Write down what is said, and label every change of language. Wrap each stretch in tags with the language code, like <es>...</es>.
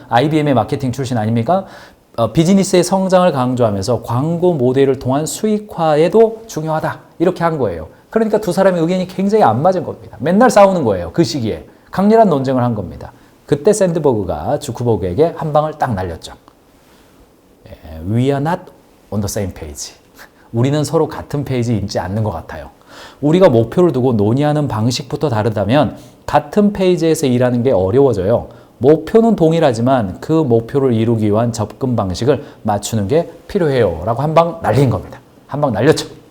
<ko>IBM의 마케팅 출신 아닙니까? 비즈니스의 성장을 강조하면서 광고 모델을 통한 수익화에도 중요하다. 이렇게 한 거예요. 그러니까 두 사람의 의견이 굉장히 안 맞은 겁니다. 맨날 싸우는 거예요. 그 시기에. 강렬한 논쟁을 한 겁니다. 그때 샌드버그가 주크버그에게 한 방을 딱 날렸죠.</ko> <en>We are not on the same page.</en> <ko>우리는 서로 같은 페이지에 있지 않는 것 같아요. 우리가 목표를 두고 논의하는 방식부터 다르다면 같은 페이지에서 일하는 게 어려워져요. 목표는 동일하지만 그 목표를 이루기 위한 접근 방식을 맞추는 게 필요해요. 라고 한 방 날린 겁니다. 한 방 날렸죠.</ko>